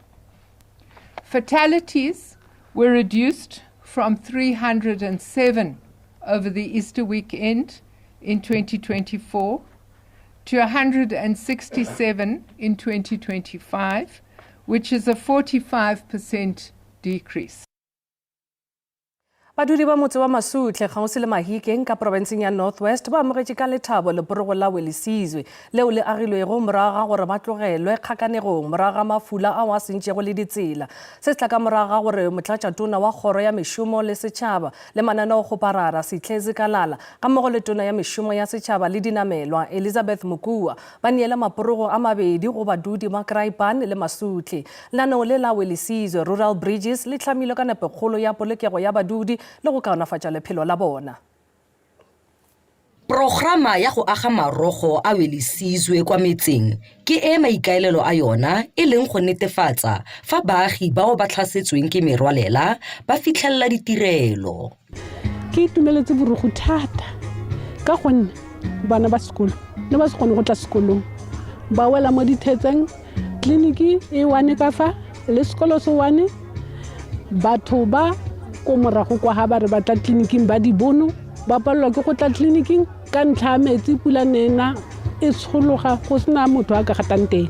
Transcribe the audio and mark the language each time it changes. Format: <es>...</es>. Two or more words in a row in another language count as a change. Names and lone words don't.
<en>Fatalities were reduced from 307 over the Easter weekend in 2024 to 167 in 2025, which is a 45% decrease.</en> <nso>Badudi ba motse wa Masutle gausi le Mahikeng ka provinceng ya North West ba amogetše ka lethabo leporogo la Welisizwe leo le agilwego morago ga gore ba tlogelwe kgakanegong morago ga mafula ao a sentšego le ditsela se se tla ka morago ga gore motlatšatona wa kgoro ya mešomo le setšhaba le mananeo kgoparara Sitlhetse Kalala ga mmogo le tona ya mešomo ya setšhaba le dinamelwa Elizabeth Mukua ba neela maporogo a mabedi go badudi ba Kraaipan le Masutle. Lenaneo le la Welisizwe Rural Bridges le hlamilwe ka nepekgolo ya polokego ya badudi le go kaonafatša lephelo la bona.</nso> <tn>Programa ya go aga marogo a Welisizwe kwa metseng ke e maikaelelo a yona e leng go netefatsa fa baagi bao ba tlhasetsweng ke merwalela ba fitlhelela ditirelo. Ke itumeletse borugo thata ka gonne bana ba sekolo le ba se kgone go tla sekolong ba wela mo dithetseng kliniki e wane ka fa le sekolo se wane batho ba ko morago kwa ha ba re ba tla kliniking ba di bono ba palelwa ke go tla kliniking ka ntlha ya metsi pula nena e tshologa go sena motho a ka gatang teng.</tn>